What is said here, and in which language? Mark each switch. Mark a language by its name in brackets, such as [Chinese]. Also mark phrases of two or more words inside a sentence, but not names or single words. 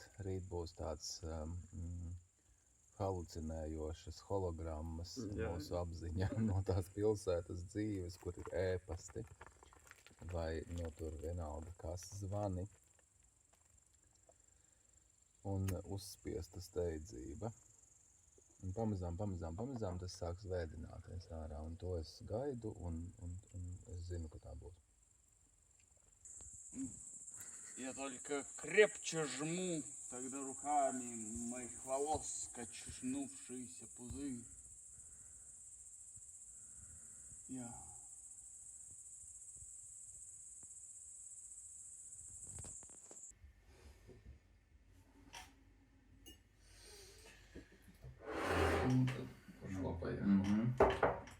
[Latvian] Rīt būs tāds halucinējošas hologrammas mūsu apziņā no tās pilsētas dzīves, kur ir ēpasti vai no tur vienalga kas zvani un uzspiesta steidzība. Un pamazām tas sāks vēdināties ārā, un to es gaidu, un es zinu, ka tā būs. [Russian] Я только крепче жму тогда руками моих волос качнувшийся пузырь. Я Пошло-поехало.